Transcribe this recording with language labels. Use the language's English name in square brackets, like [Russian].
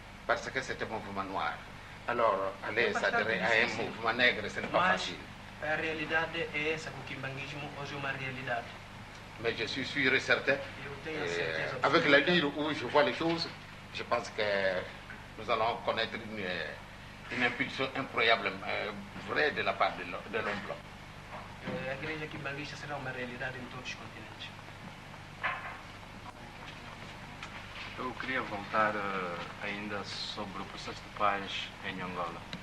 [French] Parce que c'est un mouvement noir. Alors, aller s'adhérer à un mouvement nègre, ce n'est pas facile. [Portuguese] La realidade é essa, que o quimbanguismo hoje é uma realidade. [French] Mais je suis sûr et certain, avec la ligne où je vois les choses, je pense que nous allons connaître une impulsion incroyable, vraie de la part de l'homme blanc. [Portuguese] A igreja quimbanguista será uma realidade em todos os continentes. Eu queria voltar ainda sobre o processo de paz em Angola.